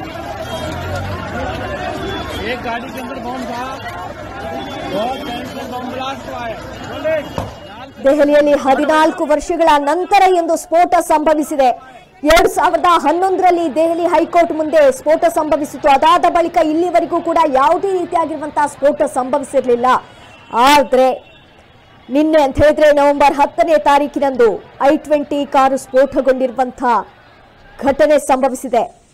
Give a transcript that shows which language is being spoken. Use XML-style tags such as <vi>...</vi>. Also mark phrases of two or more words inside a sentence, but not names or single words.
<hi>एक गाड़ी के अंदर बॉम्ब था, बहुत भयंकर</hi> <en>bomb blast</en> <hi>हुआ है।</hi> <kn>ದೆಹಲಿಯಲ್ಲಿ 14 ವರ್ಷಗಳ ನಂತರ ಎಂದು ಸ್ಫೋಟ ಸಂಭವಿಸಿದೆ. 2011ರಲ್ಲಿ ದೆಹಲಿ ಹೈಕೋರ್ಟ್ ಮುಂದೆ ಸ್ಫೋಟ ಸಂಭವಿಸಿತು. ಅದಾದ ಬಳಿಕ ಇಲ್ಲಿವರೆಗೂ ಕೂಡ ಯಾವುದೇ ರೀತಿಯಾಗಿರುವಂತಹ ಸ್ಫೋಟ ಸಂಭವಿಸಿರಲಿಲ್ಲ. ಆದ್ರೆ ನಿನ್ನೆ ಅಂತ ಹೇಳಿದ್ರೆ ನವೆಂಬರ್ 10ನೇ ತಾರೀಕಿನಂದು i20 ಕಾರು ಸ್ಫೋಟಗೊಂಡಿರುವಂತಹ ಘಟನೆ ಸಂಭವಿಸಿದೆ.</kn>